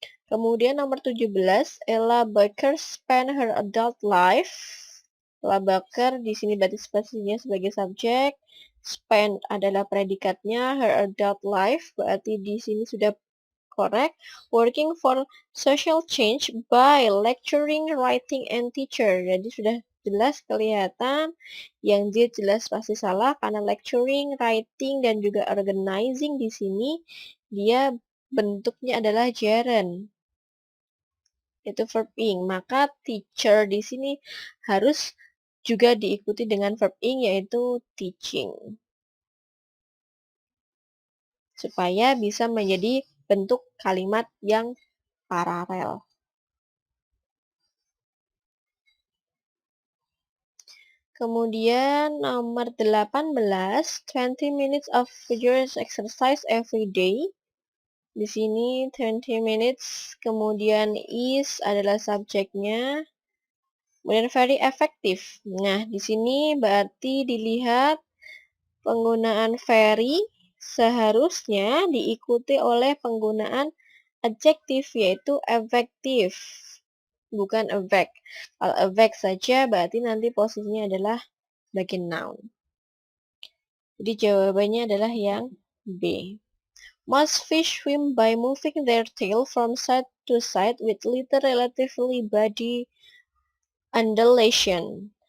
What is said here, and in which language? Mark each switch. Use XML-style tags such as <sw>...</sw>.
<id>Kemudian nomor 17,</id> <en>Ella Baker spent her adult life.</en> <id>Ella Baker di sini berarti spesiesnya sebagai subjek, spend adalah predikatnya,</id> <en>her adult life</en> <id>berarti di sini sudah correct.</id> <en>Working for social change by lecturing, writing, and teacher.</en> <id>Jadi sudah jelas kelihatan, yang Z jelas pasti salah karena lecturing, writing, dan juga organizing di sini dia bentuknya adalah gerund. Itu verb ing. Maka teacher di sini harus juga diikuti dengan verb ing yaitu teaching. Supaya bisa menjadi bentuk kalimat yang paralel. Kemudian nomor 18,</id> <en>20 minutes of vigorous exercise every day.</en> <id>Di sini 20 minutes, kemudian is adalah subjeknya. Kemudian</id> <en>very effective.</en> <id>Nah, di sini berarti dilihat penggunaan very seharusnya diikuti oleh penggunaan adjektif yaitu effective, bukan effect. Kalau effect saja berarti nanti posisinya adalah sebagai noun. Jadi jawabannya adalah yang B.</id> <en>Most fish swim by moving their tail from side to side with little relatively body undulation.</en>